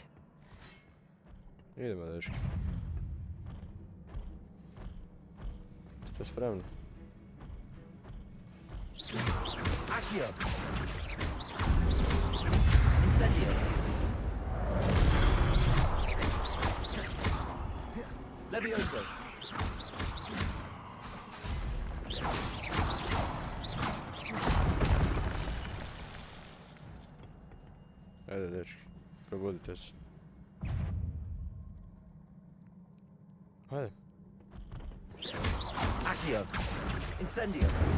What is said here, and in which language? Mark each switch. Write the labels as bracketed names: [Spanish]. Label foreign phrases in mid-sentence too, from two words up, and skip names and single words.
[Croatian] Idemo, dečki. Ste spremni? [Latin] Accio! Incendio! Levioso! [Croatian] Ajde, dečki. Probudite se. Ajde. [Latin] Accio! Incendio!